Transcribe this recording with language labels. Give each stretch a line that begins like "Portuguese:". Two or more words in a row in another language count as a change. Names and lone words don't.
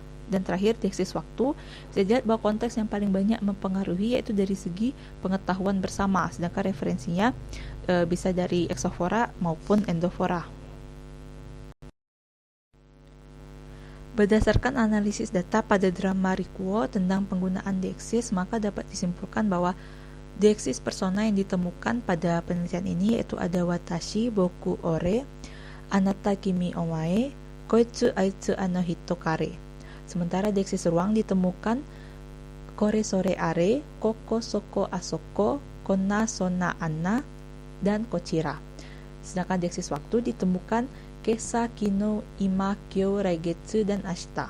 Indonesian: Dan terakhir, deiksis waktu, bisa dilihat bahwa konteks yang paling banyak mempengaruhi yaitu dari segi pengetahuan bersama, sedangkan referensinya bisa dari exofora maupun endofora. Berdasarkan analisis data pada drama Rikuo tentang penggunaan deiksis, maka dapat disimpulkan bahwa deiksis persona yang ditemukan pada penelitian ini yaitu ada
Japanese: 私、僕、俺、あなた、君、お前、こいつ、あいつ, あの、人, kare.
Indonesian: Sementara deiksis ruang ditemukan
Japanese: これ、それ、あれ、ここ、そこ、あそこ、こな、そな、あんな,
Indonesian: dan kochira. Sedangkan deiksis waktu ditemukan
Japanese: 今朝、昨日、今、今日、来月,
Indonesian: dan ashita.